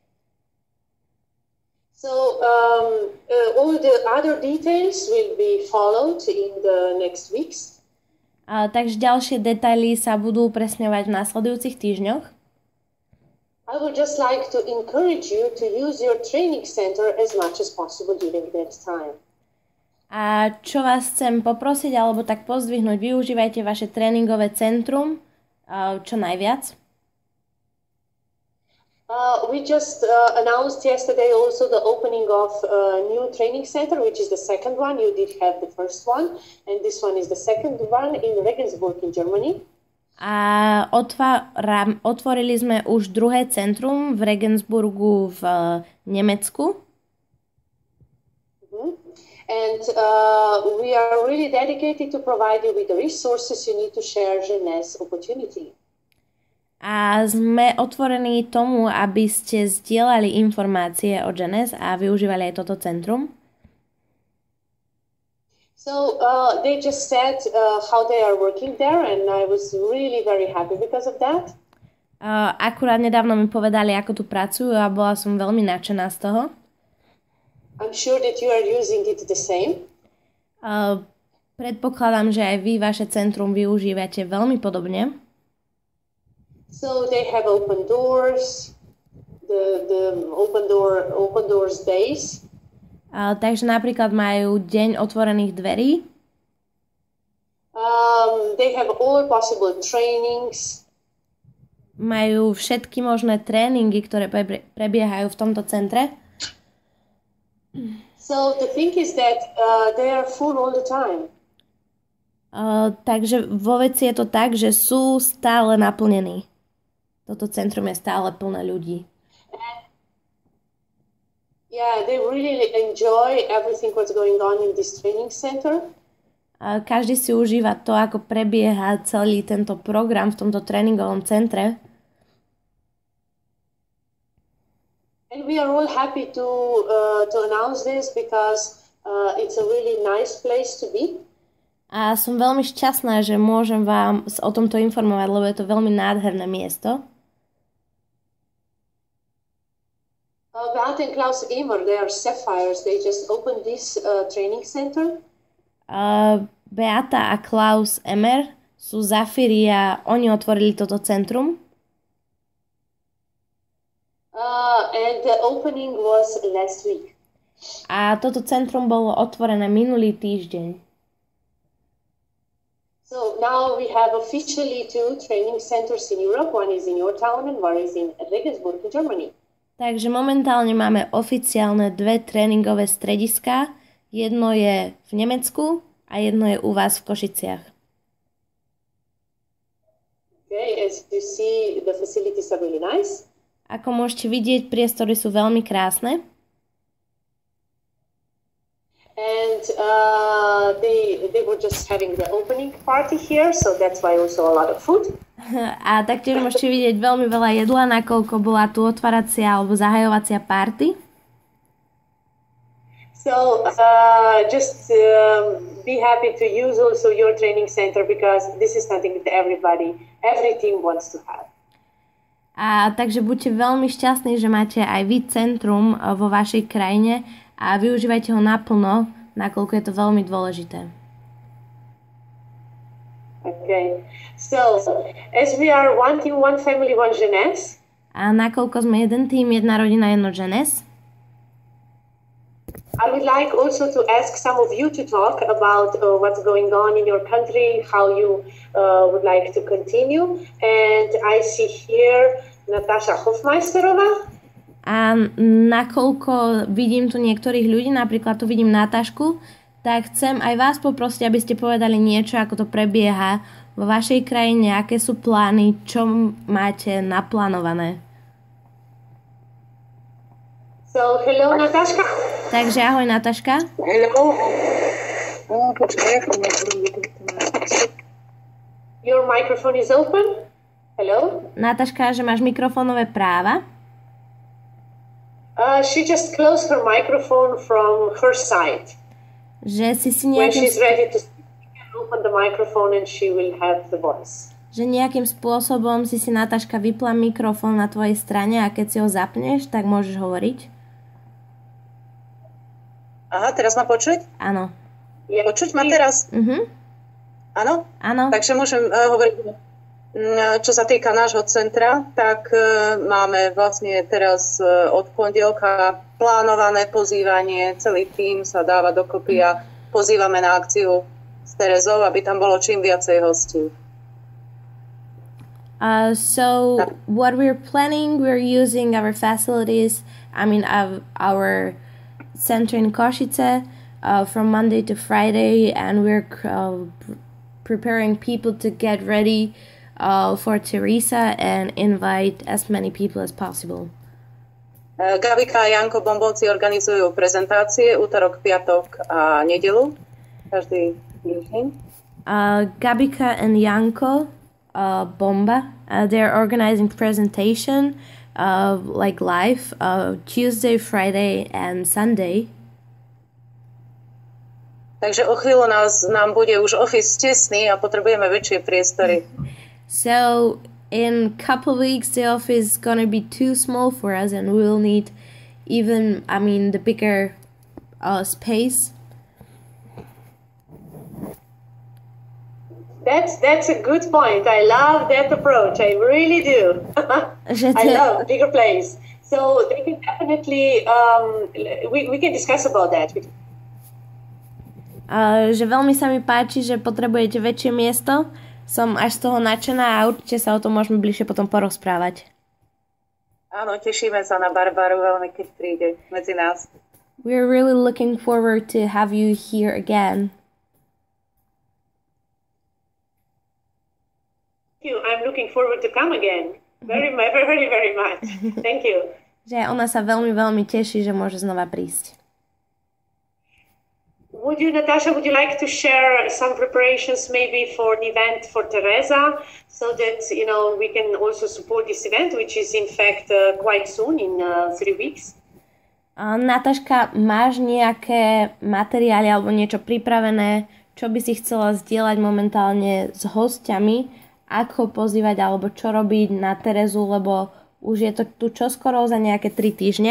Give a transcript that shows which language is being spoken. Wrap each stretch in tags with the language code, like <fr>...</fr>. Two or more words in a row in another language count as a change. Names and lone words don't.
<en>So all the other details will be followed in the next weeks.</en> <sk>Takže ďalšie detaily sa budú upresňovať v následujúcich týždňoch.</sk> <en>I would just like to encourage you to use your training center as much as possible during that time.</en> <sk>A čo vás chcem poprosiť alebo tak pozdvihnúť, využívajte vaše tréningové centrum čo najviac.</sk> <en>We just announced yesterday also the opening of a new training center, which is the second one. You did have the first one, and this one is the second one in Regensburg in Germany.</en> <sk>A otvorili sme už druhé centrum v Regensburgu v Nemecku.</sk> <en>And we are really dedicated to provide you with the resources you need to share Jeunesse opportunity.</en> <sk>A sme otvorení tomu, aby ste zdieľali informácie o Jeunesse a využívali aj toto centrum.</sk> <en>So they just said how they are working there and I was really very happy because of that.</en> <sk>Akurát nedávno mi povedali, ako tu pracujú a bola som veľmi nadšená z toho.</sk> <en>I'm sure that you are using it the same.</en> <sk>Predpokladám, že aj vy vaše centrum využívate veľmi podobne.</sk> <en>So they have open doors, the open doors days.</en> <sk>Takže napríklad majú deň otvorených dverí.</sk> <en>They have all possible trainings.</en> <sk>Majú všetky možné tréningy, ktoré prebiehajú v tomto centre.</sk> <en>So the thing is that they are full all the time.</en> <sk>Takže vo veci je to tak, že sú stále naplnení. Toto centrum je stále plné ľudí.</sk> <en>Yeah, they really enjoy everything what's going on in this training center.</en> <sk>Každý si užíva to, ako prebieha celý tento program v tomto tréningovom centre.</sk> <en>And we are all happy to announce this because It's a really nice place to be.</en> <sk>A som veľmi šťastná, že môžem vám o tomto informovať, lebo je to veľmi nádherné miesto.</sk> <en>Beate and Klaus Emer, they are Sapphires. They just opened this training center.</en> <sk>Beata a Klaus Emer sú Zafíry a oni otvorili toto centrum.</sk> <en>And the opening was last week.</en> <sk>A toto centrum bolo otvorené minulý týždeň.</sk> <en>So now we have officially 2 training centers in Europe. One is in your town and one is in Regensburg in Germany.</en> <sk>Takže momentálne máme oficiálne 2 tréningové strediská. Jedno je v Nemecku a jedno je u vás v Košiciach.</sk> <en>Okay, as you see, the facilities are really nice.</en> <sk>Ako môžete vidieť, priestory sú veľmi krásne.</sk> <en>And they were just having the opening party here, so that's why also a lot of food.</en> <sk>A taktiež môžete vidieť veľmi veľa jedla, nakoľko bola tu otváracia alebo zahajovacia party.</sk> <en>So just be happy to use also your training center because this is something that every team wants to have.</en> <sk>A takže buďte veľmi šťastní, že máte aj vy centrum vo vašej krajine a využívajte ho naplno, nakoľko je to veľmi dôležité.</sk> <en>Okay. So, as we are one team, one family, one jeunesse.</en> <sk>A nakoľko sme jeden tým, jedna rodina, jedno jeunesse.</sk> <en>I would like also to ask some of you to talk about what's going on in your country, how you would like to continue. And I see here Natasha Hofmeisterová.</en> <sk>A nakoľko vidím tu niektorých ľudí, napríklad tu vidím Natašku, tak chcem aj vás poprosiť, aby ste povedali niečo, ako to prebieha vo vašej krajine, aké sú plány, čo máte naplánované.</sk> <en>So, hello, Nataška.</en> <sk>Takže ahoj, Nataška.</sk> <en>Hello. Your microphone is open. Hello.</en> <sk>Nataška, že máš mikrofónové práva.</sk> <en>She just closed her microphone from her side.</en> <sk>Že si</sk> <en>When</en> <sk>nejakým,</sk> <en>she's ready to speak, you can open the microphone and she will have the voice.</en> <sk>že nejakým spôsobom si Nataška vypla mikrofón na tvojej strane a keď si ho zapneš, tak môžeš hovoriť. Aha, teraz ma počuť? Áno. Počuť ma teraz? Áno? Áno. Takže môžem hovoriť, čo sa týka nášho centra, tak máme vlastne teraz od pondelka plánované pozývanie, celý tím sa dáva dokopy a pozývame na akciu s Terezou, aby tam bolo čím viacej hostí.</sk> <en>So what we're planning, we're using our facilities, our center in Košice from Monday to Friday, and we're preparing people to get ready for Teresa and invite as many people as possible.</en> <sk>Gabika a Janko Bombovci organizujú prezentácie útorok, piatok a nedelu každý týždeň.</sk> <en>Gabika and Janko Bomba, they're organizing presentation like live Tuesday, Friday and Sunday.</en> <sk>Takže o chvíľu nám bude už office tesný a potrebujeme väčšie priestory.</sk> <en>So in a couple weeks the office is gonna be too small for us and we'll need the bigger space. That's a good point. I love that approach. I really do. I love bigger place. So they can definitely we can discuss about that.</en> <sk>Že veľmi sa mi páči, že potrebujete väčšie miesto. Som až z toho nadšená a určite sa o tom môžeme bližšie potom porozprávať. Áno, tešíme sa na Barbaru veľmi, keď príde medzi nás.</sk> <en>We're really looking forward to have you here again. Thank you. I'm looking forward to come again. Very, very, very much. Thank you.</en> <sk>Že ona sa veľmi, veľmi teší, že môže znova prísť.</sk> <en>Natasha, would you like to share some preparations maybe for the event for Teresa so that, we can also support this event, which is in fact quite soon, in 3 weeks?</en> <sk>Nataška, máš nejaké materiály alebo niečo pripravené, čo by si chcela zdieľať momentálne s hostiami, ako pozývať alebo čo robiť na Terezu, lebo už je to tu čoskoro za nejaké 3 týždne?</sk>